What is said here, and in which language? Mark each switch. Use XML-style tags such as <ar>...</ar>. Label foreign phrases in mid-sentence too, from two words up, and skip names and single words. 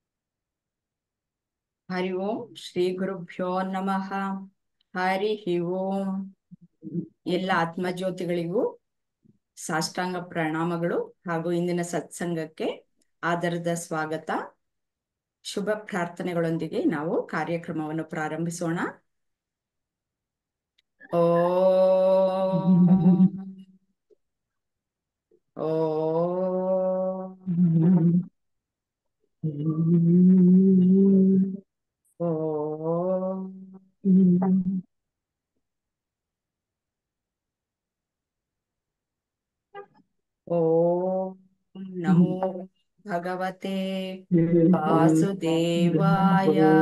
<sa>ಹರಿ ಓಂ ಶ್ರೀ ಗುರುಭ್ಯೋ ನಮಃ. ಹರಿ ಓಂ.</sa> <kn>ಎಲ್ಲ ಆತ್ಮಜ್ಯೋತಿಗಳಿಗೂ ಸಾಷ್ಟಾಂಗ ಪ್ರಣಾಮಗಳು ಹಾಗೂ ಇಂದಿನ ಸತ್ಸಂಗಕ್ಕೆ ಆದರದ ಸ್ವಾಗತ. ಶುಭ ಪ್ರಾರ್ಥನೆಗಳೊಂದಿಗೆ ನಾವು ಕಾರ್ಯಕ್ರಮವನ್ನು ಪ್ರಾರಂಭಿಸೋಣ.</kn> <sa>ಓಂ ಓಂ ಓಂ. ಓಂ ನಮೋ ಭಗವತೆ ವಾಸುದೇವಾಯ.</sa>